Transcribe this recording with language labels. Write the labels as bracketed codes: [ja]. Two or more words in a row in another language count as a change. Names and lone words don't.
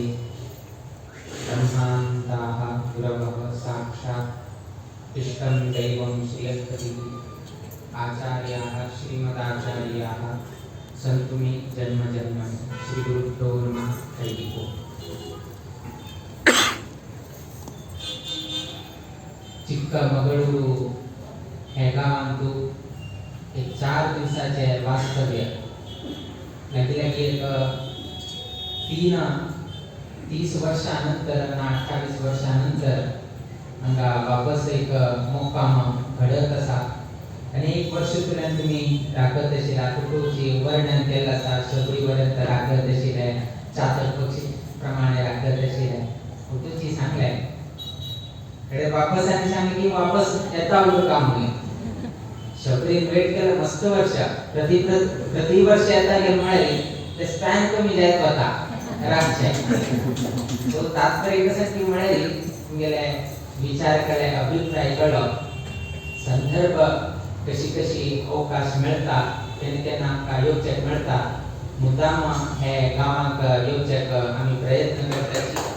[sa] ब्रह्मान्ताः गुरवः साक्षात् इष्टं दैवं श्रियःपतिः आचार्याः श्रीमदाचार्याः सन्तु मे जन्म जन्मनि। श्रीगुरुभ्यो नमः। हरिः ओम्। [kok] चिक्कमगळूरू हे गावांतू एक 4 दिवसाचे वास्तव्य लागीं एक 30 वर्षानंतर आणि 28 वर्षानंतर हांगा वापस एक मुक्काम घडत आसा आणि 1 वर्ष पर्यंत तुम्ही राखत आशिल्ल्या कुटुंबाची वर्णन केलें आसा। शबरी पर्यंत राखत आशिल्ले, चातर पक्षी प्रमाणे राखत आशिल्ले कुटुंबाची सांगले वापस आनी सांगले की वापस येता उरका म्हणून। शबरी वेट केलं मस्त वर्ष प्रति वर्ष येता गेलं म्हळ्यार ते स्पॅन कमी जायत वता राखचे। सो तात्पर्य कसं की म्हळ्यार तुमगेले विचार केले, अभिप्राय कळलो, संदर्भ कशी अवकाश मेळटा तेन्ना आमकां येवचें मेळटा। मुद्दाम हे गांवांक येवचें आमी प्रयत्न करतात।